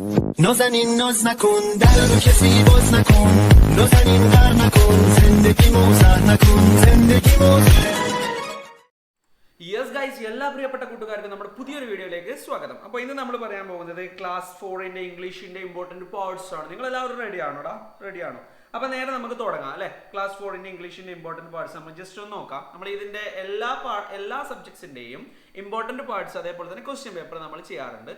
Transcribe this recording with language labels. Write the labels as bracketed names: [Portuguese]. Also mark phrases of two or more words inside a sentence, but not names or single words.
[Persian] نازنین ناز نکن در رو کسی باز نکن نازنین در نکن زندگی موزه نکن زندگی موزه [English] yes guys, [Malayalam] എല്ലാ പ്രിയപ്പെട്ട കൂട്ടുകാർക്കും നമ്മുടെ പുതിയൊരു വീഡിയോയിലേക്ക് സ്വാഗതം. അപ്പോൾ ഇന്ന് നമ്മൾ പറയാൻ പോകുന്നത് ക്ലാസ് 4 ഇംഗ്ലീഷിന്റെ [English] important parts [Malayalam] ആണ്. നിങ്ങൾ എല്ലാവരും റെഡിയാണോ? അപ്പോൾ നേരെ നമുക്ക് തുടങ്ങാം അല്ലേ. ക്ലാസ് 4 ഇംഗ്ലീഷിന്റെ [English] important parts [Malayalam] നമ്മൾ ജസ്റ്റ് ഒന്ന് നോക്കാം. നമ്മൾ ഇതിന്റെ എല്ലാ സബ്ജക്ട്സിന്റെയും [English] important parts [Malayalam] അതേപോലെ തന്നെ [English] question paper [Malayalam] നമ്മൾ ചെയ്യാറുണ്ട്.